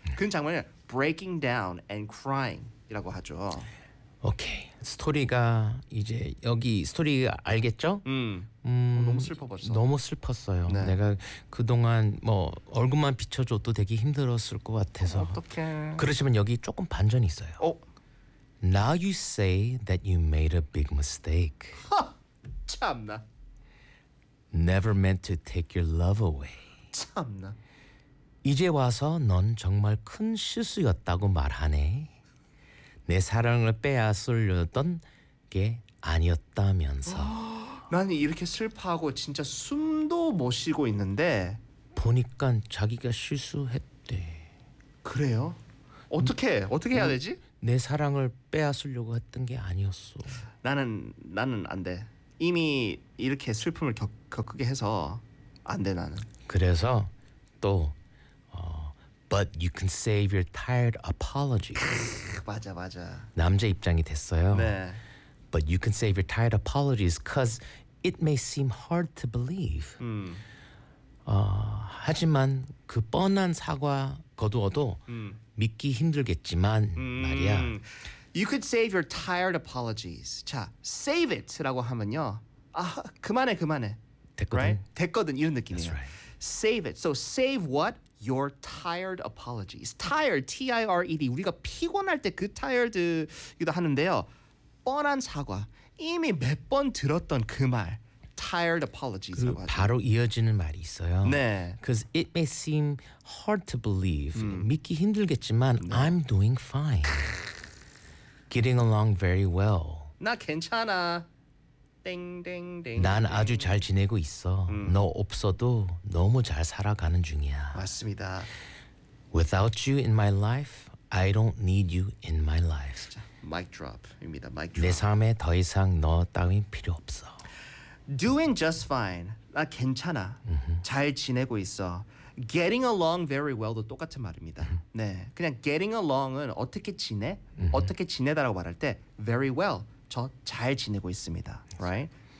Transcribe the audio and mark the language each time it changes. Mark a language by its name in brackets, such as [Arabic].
[Korean] 그런 장면을 [English] breaking down and crying [Korean] 이라고 하죠. 오케이 스토리가 이제 여기 스토리 알겠죠? 너무 슬퍼졌어. 너무 슬펐어요. 네. 내가 그 동안 뭐 얼굴만 비춰줘도 되게 힘들었을 것 같아서. 어떡해. 그러시면 여기 조금 반전이 있어요. 어? [English] Now you say that you made a big mistake. [Korean] 하, 참나. [English] Never meant to take your love away. [Korean] 참나. 이제 와서 넌 정말 큰 실수였다고 말하네. 내 사랑을 빼앗으려던 게 아니었다면서. 나는 이렇게 슬퍼하고 진짜 숨도 못 쉬고 있는데 보니까 자기가 실수했대. 그래요? 어떻게? 어떻게 해야 되지? 내 사랑을 빼앗으려고 했던 게 아니었어. 나는 안 돼. 이미 이렇게 슬픔을 겪게 해서 안 돼 나는. 그래서 또 [English] But you can save your tired apology. [Korean] 맞아 맞아. 남자 입장이 됐어요. 네. [English] But you can save your tired apologies because it may seem hard to believe. [Korean] 하지만 그 뻔한 사과 거두어도 믿기 힘들겠지만 말이야. [English] You could save your tired apologies. [Korean] 자, [English] save it라고 하면요. [Korean] 아, 그만해, 그만해. 됐거든. [English] Right? [Korean] 됐거든, 이런 느낌이에요. [English] That's right. Save it. So save what? Your tired apologies. Tired, T-I-R-E-D. [Korean] 우리가 피곤할 때 그 tired이기도 하는데요. 뻔한 사과. 이미 몇 번 들었던 그 말. [English] Tired apologies. [Korean] 그 바로 이어지는 말이 있어요. 네. [English] Because it may seem hard to believe. [Korean] 믿기 힘들겠지만 네. [English] I'm doing fine. Getting along very well. [Korean] 나 괜찮아. 땡땡땡. 난 아주 잘 지내고 있어. 너 없어도 너무 잘 살아가는 중이야. 맞습니다. [English] Without you in my life, I don't need you in my life. [Korean] 진짜, mic drop입니다. Mic drop. 내 삶에 더 이상 너 따윈 필요 없어. [English] Doing just fine. [Korean] 나 괜찮아. 잘 지내고 있어. [English] Getting along very well [Korean] 도 똑같은 말입니다. 네, 그냥 [English] getting along [Korean] 은 어떻게 지내? 어떻게 지내다라고 말할 때 [English] very well, [Korean] 저 잘 지내고 있습니다. [English] Right?